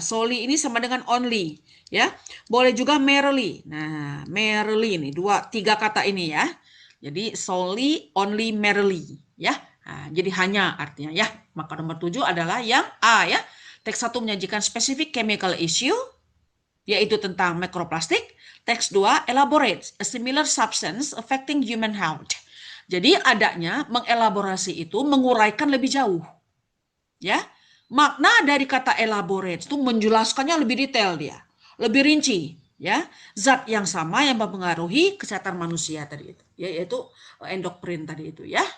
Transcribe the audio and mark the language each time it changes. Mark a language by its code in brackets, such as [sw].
[id] Solely ini sama dengan only, ya. Boleh juga merely. Nah, merely ini tiga kata ini ya. Jadi solely, only, merely, ya. Nah, jadi hanya artinya ya. Maka nomor 7 adalah yang A ya. Teks 1 menyajikan [en] specific chemical issue [id] yaitu tentang mikroplastik. [en] Teks 2 elaborates a similar substance affecting human health. [id] Jadi adanya mengelaborasi itu menguraikan lebih jauh. Ya. Makna dari kata elaborate itu menjelaskannya lebih detail dia, lebih rinci, ya. Zat yang sama yang mempengaruhi kesehatan manusia tadi itu, yaitu endokrin tadi itu ya.